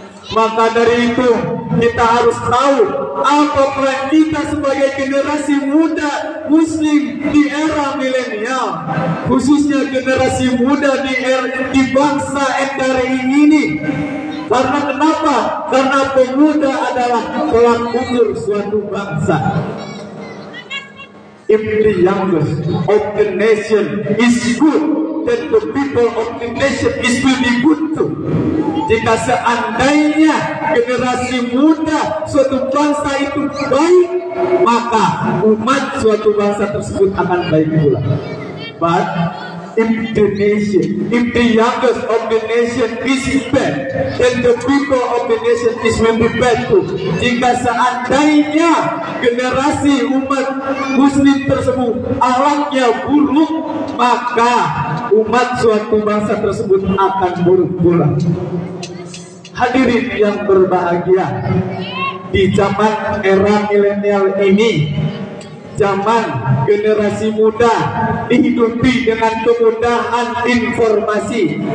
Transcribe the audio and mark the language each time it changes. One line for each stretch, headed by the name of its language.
Indonesian: Maka dari itu kita harus tahu apa peran kita sebagai generasi muda Muslim di era milenial, khususnya generasi muda di bangsa NKRI ini. Karena kenapa? Karena pemuda adalah tolak ukur suatu bangsa.
English: If the youngest of the nation is good, then the people of the nation is will be good too.
Indonesian: Jika seandainya generasi muda suatu bangsa itu baik, maka umat suatu bangsa tersebut akan baik pula.
English: But if the youngest of the nation is bad, then the people of the nation is will be bad too.
Indonesian: Jika seandainya generasi umat Muslim tersebut akhlaknya buruk, maka umat suatu bangsa tersebut akan buruk pula. Hadirin yang berbahagia, di zaman era milenial ini, zaman generasi muda dihidupi dengan kemudahan informasi.